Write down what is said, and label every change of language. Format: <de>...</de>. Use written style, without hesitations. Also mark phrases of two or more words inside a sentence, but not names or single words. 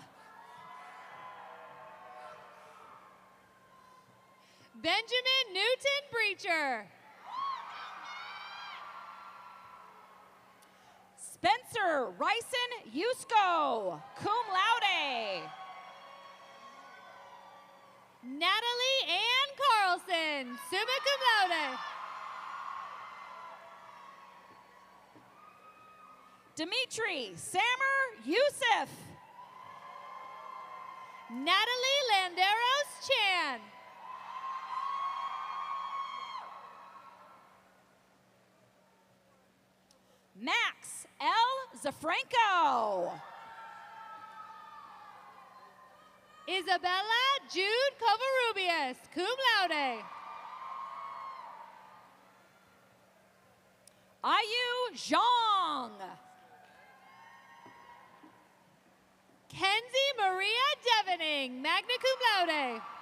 <en>Benjamin Newton Breacher. Spencer Ryson Yusko,</en> <la>cum laude.</la> <en>Natalie Ann Carlson,</en> <la>summa cum laude.</la> <en>Dimitri Samer Youssef. Natalie Landeros Chan. Max L. Zafranco. Isabella Jude Covarrubias,</en> <la>cum laude.</la> <en>Ayu Zhang. Kenzie Maria Devening,</en> <la>magna cum laude.</la>